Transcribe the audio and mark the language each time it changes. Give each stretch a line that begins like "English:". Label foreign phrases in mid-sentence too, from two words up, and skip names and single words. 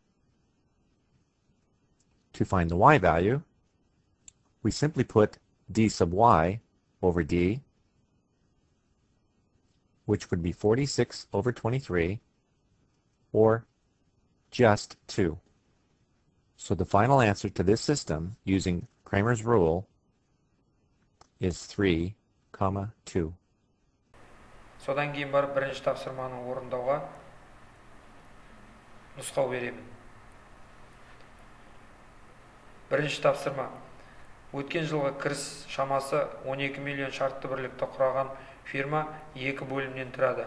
English: To find the y value, we simply put d sub y over d, which would be 46 over 23, or just 2. So the final answer to this system, using Cramer's rule, is 3, 2.
Kazakh: Содан кейін барып бірінші тапсырманы орындауға нұсқау беремін. Бірінші тапсырма. Өткен жылғы кіріс шамасы 12 миллион шартты бірлікті құраған фирма 2 бөлімнен тұрады.